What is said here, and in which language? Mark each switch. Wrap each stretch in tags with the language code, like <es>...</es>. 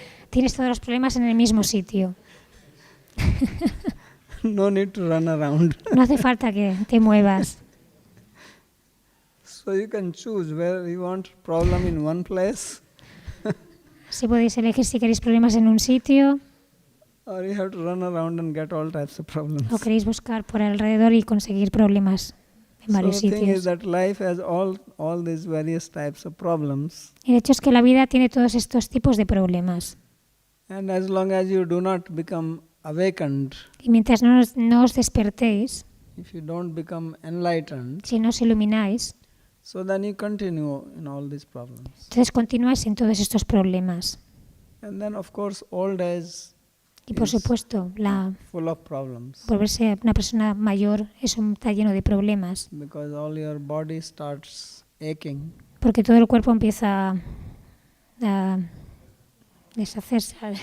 <es>tienes todos los problemas en el mismo sitio.</es> <en>No need to run around.</en> <es>No hace falta que te muevas.</es> <en>So you can choose where you want problem in one place,</en> <es>Así podéis elegir si queréis problemas en un sitio</es> <en>or you have to run around and get all types of problems.</en> <es>o queréis buscar por alrededor y conseguir problemas en</es> <en>So</en> <es>varios</es> <en>the thing is</en> <es>sitios.</es> <en>that life has all these various types of problems.</en> <es>El hecho es que la vida tiene todos estos tipos de problemas.</es> <en>And as long as you do not become awakened,</en> <es>Y mientras no os despertéis,</es> <en>if you don't become enlightened,</en> <es>si no os ilumináis,</es> <en>so then you continue in all these problems.</en> <es>entonces continuáis en todos estos problemas.</es> <en>And then of course old age</en> <es>Y por</es> <en>is</en> <es>supuesto,</es> <en>full of problems,</en> <es>volverse una persona mayor está lleno de problemas,</es> <en>because all your body starts aching.</en> <es>porque todo el cuerpo empieza a deshacerse.</es>